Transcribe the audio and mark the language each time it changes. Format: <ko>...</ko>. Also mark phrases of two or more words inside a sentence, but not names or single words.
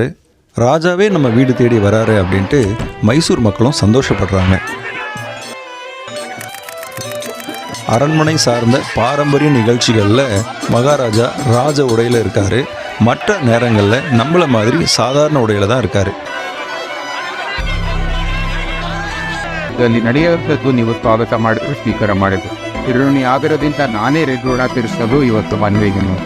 <ta>ராஜாவே நம்ம வீடு தேடி வராரு அப்படின்ட்டு மைசூர் மக்களும் சந்தோஷப்படுறாங்க. அரண்மனை சார்ந்த பாரம்பரிய நிகழ்ச்சிகளில் மகாராஜா ராஜ உடையில் இருக்கார். மற்ற நேரங்களில் நம்மள மாதிரி சாதாரண உடையில் தான் இருக்கார்.</ta> <kn>ಅಲ್ಲಿ ನಡೆಯುವಂಥದ್ದು ನೀವು ಸ್ವಾಗತ ಮಾಡಿದ್ರು ಸ್ವೀಕಾರ ಮಾಡಿದ್ರು. ಋಣಿ ಆಗಿರೋದ್ರಿಂದ ನಾನೇ ಋಣ ತೀರಿಸೋದು ಇವತ್ತು ಮನವಿಗೆ.</kn>